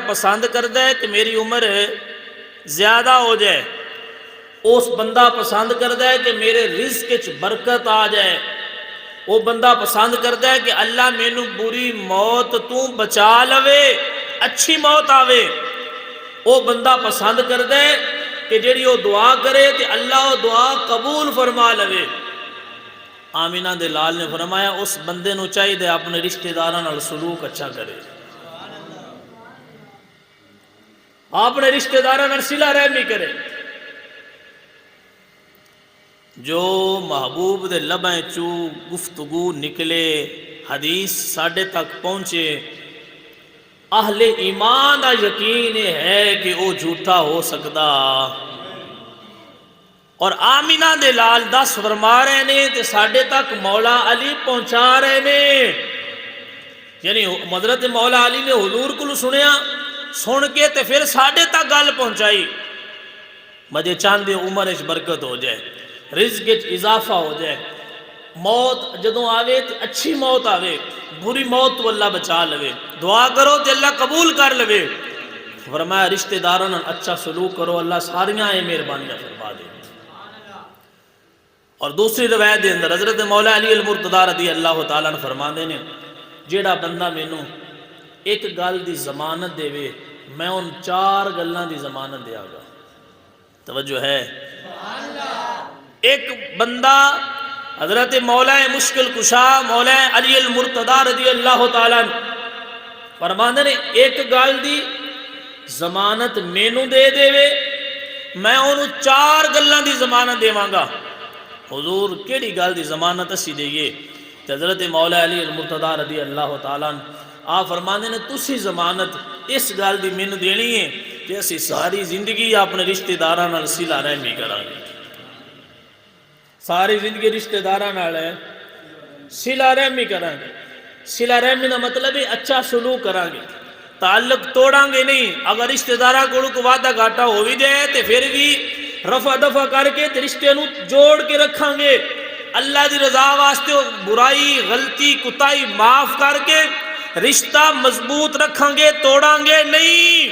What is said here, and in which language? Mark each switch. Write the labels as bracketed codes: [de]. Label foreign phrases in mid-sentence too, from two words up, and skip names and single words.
[pa] پسند کرتا ہے کہ میری عمر زیادہ ہو جائے، اس بندہ پسند کرتا ہے کہ میرے رزق وچ برکت آ جائے، وہ بندہ پسند کرتا ہے کہ اللہ مینوں بری موت تو بچا لوے، اچھی موت آوے، وہ بندہ پسند کرتا ہے کہ جیڑی وہ دعا کرے کہ اللہ وہ دعا قبول فرما لوے۔ آمینہ دے لال نے فرمایا اس بندے نو چاہیے دے اپنے رشتہ داراں نال سلوک اچھا کرے، اپنے رشتہ داراں نال صلہ رحمی کرے۔ جو محبوب دے لبیں چو گفتگو نکلے، حدیث ساڈے تک پہنچے، اہل ایمان دا یقین ہے کہ وہ جھوٹا ہو سکدا۔ اور آمینہ دے لال دس فرما رہے نے تے ساڈے تک مولا علی پہنچا رہے نے، یعنی حضرت مولا علی نے حضور کو سنیا، سن کے تے پھر ساڈے تک گل پہنچائی۔ مجھے چاندے عمر اچ برکت ہو جائے، رزق اچ اضافہ ہو جائے، موت جدوں آوے تے اچھی موت آوے، بری موت تو اللہ بچا لوے، دعا کرو تے اللہ قبول کر لوے۔ فرمایا رشتہ داراں نال اچھا سلوک کرو، اللہ ساریاں یہ مہربانیاں فرما دے۔ اور دوسری روایت دے اندر حضرت مولا علی المرتضیٰ [ar] رضی اللہ تعالیٰ [pa] نے فرما دے نے جیڑا بندہ مینوں ایک گل دی ضمانت دے وے میں ان چار گلاں دی ضمانت دیا گا۔ توجہ ہے۔ ایک بندہ حضرت مولا مشکل کشا مولا علی المرتضیٰ [ar] رضی اللہ تعالیٰ [pa] فرما دے نے ایک گل دی ضمانت مینوں دے دے وے میں انہوں چار گلاں دی ضمانت دیواں گا۔ حضور کیڑی گل دی ضمانت اسی دئیے؟ حضرت مولا علی المرتضیٰ [ar] رضی اللہ تعالیٰ [pa] آپ فرماندے نے تسی ضمانت اس گل دی مینوں دینی ہے کہ اسی ساری زندگی اپنے رشتہ داراں نال صلہ رحمی کراں گے، ساری زندگی رشتہ داراں نال صلہ رحمی کراں گے۔ صلہ رحمی دا مطلب ہے اچھا سلوک کراں گے، تعلق توڑاں گے نہیں۔ اگر رشتہ داراں کو وعدہ گھاٹا ہو بھی جائے تو پھر بھی رفع دفع کر کے رشتے نو جوڑ کے رکھاں گے، اللہ دی رضا واسطے برائی غلطی کتائی معاف کر کے رشتہ مضبوط رکھاں گے، توڑاں گے نہیں۔